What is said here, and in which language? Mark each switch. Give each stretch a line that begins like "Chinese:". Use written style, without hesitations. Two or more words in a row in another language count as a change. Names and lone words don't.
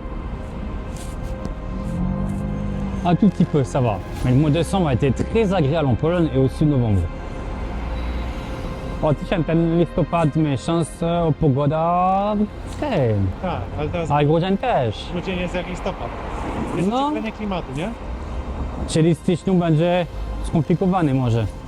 French: Un tout petit peu, ça va. Mais le mois de décembre a été très agréable en Pologne et aussi novembre.
Polish: Dzisiaj ten listopad miesiąc pogoda ten. Tak, ale teraz A grudzień też. grudzień jest jak listopad. Jest No. ocieplenie klimatu, nie? Czyli w styczniu będzie skomplikowany może.